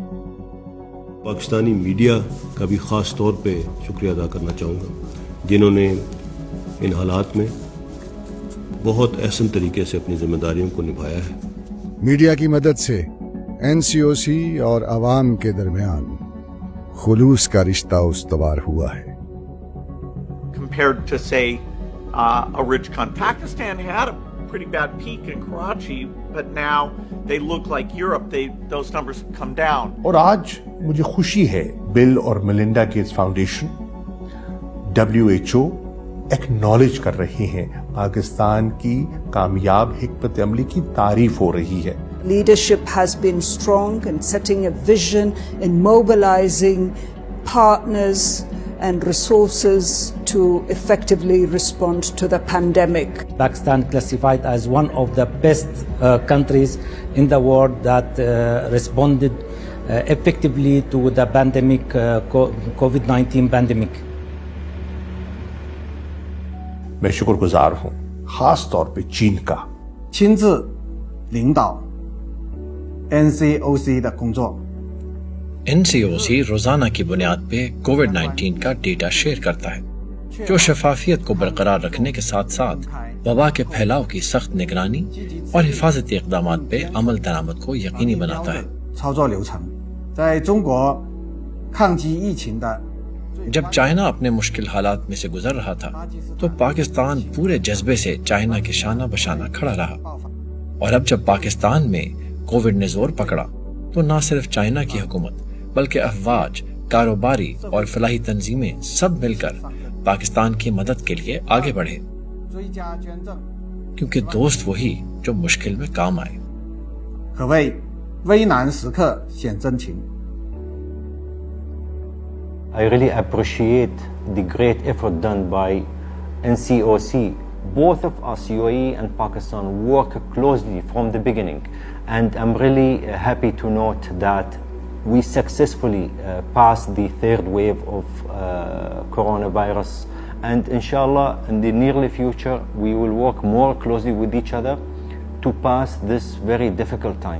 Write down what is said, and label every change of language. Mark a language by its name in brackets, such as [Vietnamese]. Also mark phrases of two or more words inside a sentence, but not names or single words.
[Urdu] پاکستانی میڈیا کا بھی خاص طور پہ شکریہ ادا کرنا چاہوں گا جنہوں نے ان حالات میں بہت احسن طریقے سے اپنی ذمہ داریوں کو نبھایا ہے. میڈیا کی مدد سے NCOC اور عوام کے درمیان خلوص کا رشتہ استوار ہوا ہے. [English] Compared to say a rich country, Pakistan had a pretty bad peak in Karachi, but now they look like Europe. Those numbers have come down. [Urdu] اور آج مجھے خوشی ہے بل اور میلنڈا گیٹس فاؤنڈیشن WHO ایکنالج کر رہی ہیں، پاکستان کی کامیاب حکمت عملی کی تعریف ہو رہی ہے. [English] Leadership has been strong in setting a vision, in mobilizing partners and resources to effectively respond to the pandemic. Pakistan classified as one of the best countries in the world that responded effectively to the pandemic, COVID-19 pandemic. [Urdu] میں شکر گزار ہوں خاص طور پہ چین کا. [Chinese] 亲自领导 NCOC 的工作。 [Urdu] NCOC روزانہ کی بنیاد پہ کووڈ-19 کا [English] data share [Urdu] کرتا ہے جو شفافیت کو برقرار رکھنے کے ساتھ ساتھ وبا کے پھیلاؤ کی سخت نگرانی اور حفاظتی اقدامات پہ عمل درآمد کو یقینی بناتا ہے. [Chinese] 操作流程在中国抗击疫情的 [Urdu] جب چائنا اپنے مشکل حالات میں سے گزر رہا تھا تو پاکستان پورے جذبے سے چائنا کے شانہ بشانہ کھڑا رہا، اور اب جب پاکستان میں کووڈ نے زور پکڑا تو نہ صرف چائنا کی حکومت بلکہ افواج، کاروباری اور فلاحی تنظیمیں سب مل کر پاکستان کی مدد کے لیے آگے بڑھے، کیونکہ دوست وہی جو مشکل میں کام آئے. [Chinese] 可谓危难时刻显真情。 [English] I really appreciate the great effort done by NCOC. Both of us, UAE and Pakistan, work closely from the beginning, and I'm really happy to note that we successfully passed the third wave of coronavirus, and inshallah in the near future we will work more closely with each other to pass this very difficult time.